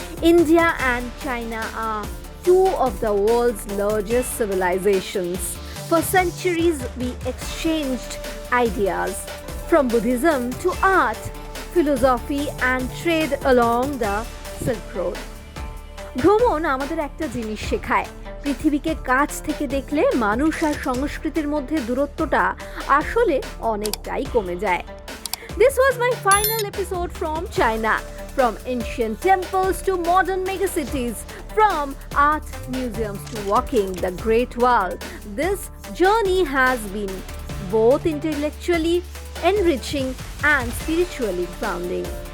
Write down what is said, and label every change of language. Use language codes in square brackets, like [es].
[en] India and China are two of the world's largest civilizations. For centuries, we exchanged ideas from Buddhism to art, philosophy, and trade along the Silk Road. [bn] ভ্রমণ আমাদের একটা জিনিস শেখায়, পৃথিবীকে কাছ থেকে দেখলে মানুষ আর সংস্কৃতির মধ্যে দূরত্বটা আসলে অনেকটাই কমে যায়। [en] This was my final episode from China. From ancient temples to modern megacities, from art museums to walking the Great Wall, this journey has been both intellectually enriching and spiritually grounding.